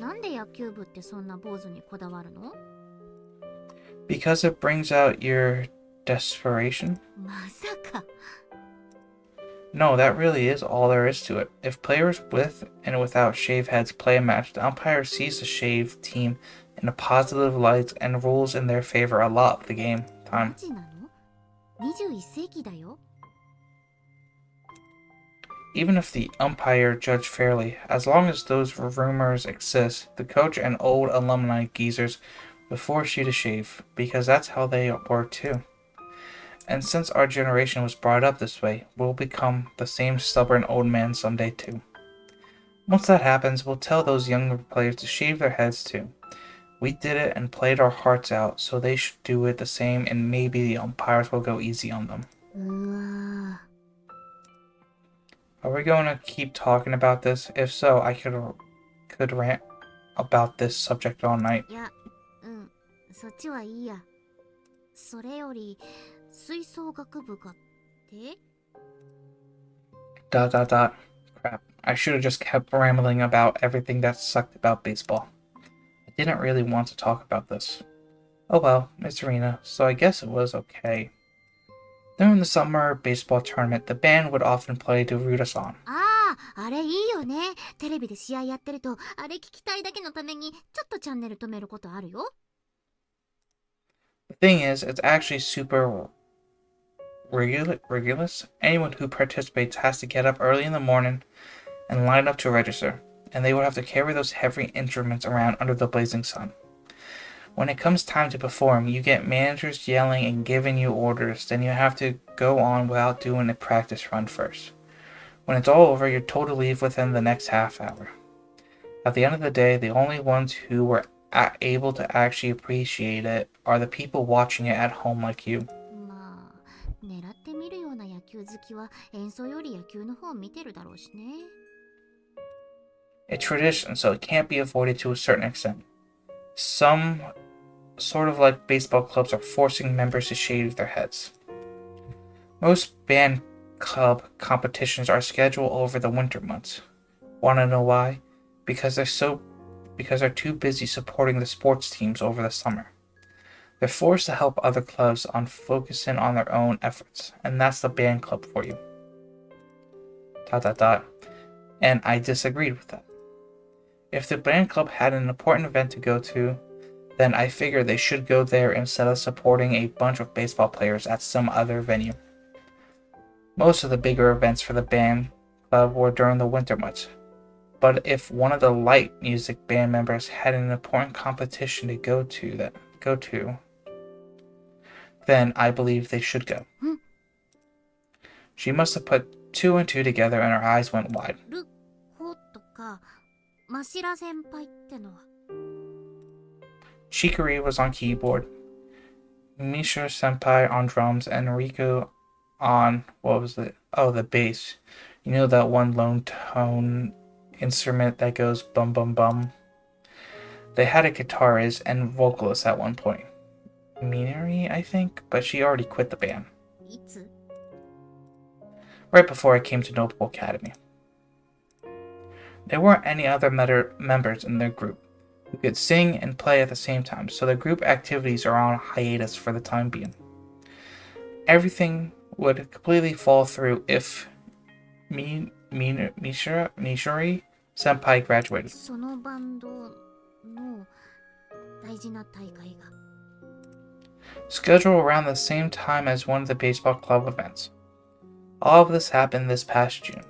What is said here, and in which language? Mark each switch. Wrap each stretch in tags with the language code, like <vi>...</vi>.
<ja>なんで野球部ってそんな坊主にこだわるの？</ja> <en>Because it brings out your desperation?</en> <ja>まさか。</ja> <en>No, that really is all there is to it. If players with and without shaved heads play a match, the umpire sees the shaved team in a positive light and rules in their favor a lot of the game</en> <ja>マ</ja> <en>time.</en> <ja>ジなの？21世紀だよ。</ja> <en>Even if the umpire judged fairly, as long as those rumors exist, the coach and old alumni geezers would force you to shave, because that's how they were too. And since our generation was brought up this way, we'll become the same stubborn old man someday too. Once that happens, we'll tell those younger players to shave their heads too. We did it and played our hearts out, so they should do it the same, and maybe the umpires will go easy on them.</en> <ja>うわ</ja> <en>Are we going to keep talking about this? If so, I could rant about this subject all night.</en> <ja>ー。 いや、そっちはいいや。それより、吹奏楽部がって？</ja> <en>Crap. I should have just kept rambling about everything that sucked about baseball. I didn't really want to talk about this. Oh well, it's Arena, so I guess it was okay. During the summer baseball tournament, the band would often play to root us on.</en> <ja>ああ、あれいいよね。テレビで試合やってると、あれ聞きたいだけのために、ちょっとチャンネル止めることあるよ。</ja> <en>The thing is, it's actually super rigorous. Anyone who participates has to get up early in the morning and line up to register, and they would have to carry those heavy instruments around under the blazing sun. When it comes time to perform, you get managers yelling and giving you orders, then you have to go on without doing a practice run first. When it's all over, you're told to leave within the next half hour. At the end of the day, the only ones who were able to actually appreciate it are the people watching it at home like you.</en> <ja>まあ、狙ってみるような野球好きは演奏より野球の方を見てるだろうしね。</ja> <en>It's tradition, so it can't be avoided to a certain extent. Some sort of like baseball clubs are forcing members to shave their heads. Most band club competitions are scheduled over the winter months. Wanna know why? Because they're too busy supporting the sports teams over the summer. They're forced to help other clubs on focusing on their own efforts, and that's the band club for you. ... And I disagreed with that. If the band club had an important event to go to, then I figured they should go there instead of supporting a bunch of baseball players at some other venue. Most of the bigger events for the band club were during the winter months, but if one of the light music band members had an important competition to go to, then I believe they should go. She must have put two and two together and her eyes went wide.</en> <ja>ルコとか、マシラ先輩ってのは。</ja> <en>Shikari was on keyboard, Misha Senpai on drums, and Riku on, the bass. You know that one lone tone instrument that goes bum bum bum? They had a guitarist and vocalist at one point. Minori, I think, but she already quit the band.</en> <ja>いつ？</ja> <en>Right before I came to Noble Academy. There weren't any other members in their group who could sing and play at the same time, so the group activities are on hiatus for the time being. Everything would completely fall through if Mishori Senpai graduated.</en> <ja>そのバンドの大事な大会が。</ja> <en>Scheduled around the same time as one of the baseball club events. All of this happened this past June.</en>